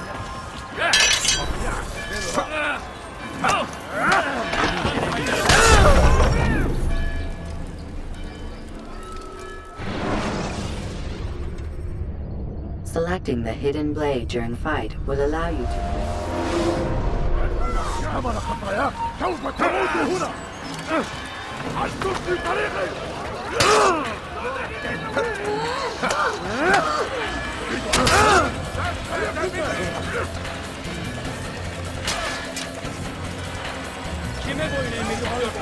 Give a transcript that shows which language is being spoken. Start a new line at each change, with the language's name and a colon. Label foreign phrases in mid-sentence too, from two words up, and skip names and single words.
English: Selecting the hidden blade during fight will allow you to...
Arabic: عمل خطاياك سوف تموت هنا أسلك في طريقي
Turkish: Kime boyun eğmek istiyorsun?